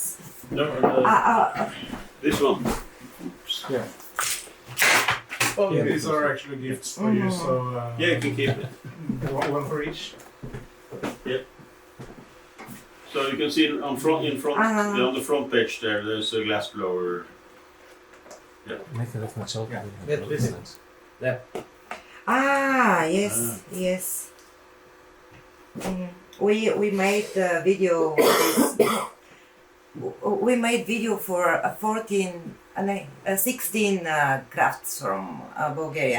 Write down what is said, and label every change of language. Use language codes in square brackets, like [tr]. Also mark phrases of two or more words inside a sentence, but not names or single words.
[en] No, this one. Oops. Well, these are actually gifts for you, so Yeah, you can keep it. one for each. So you can see on the front page there's a glass blower. [bg] Нека да в началото. [en] Yes. We made video. We made video for 16 crafts from Bulgaria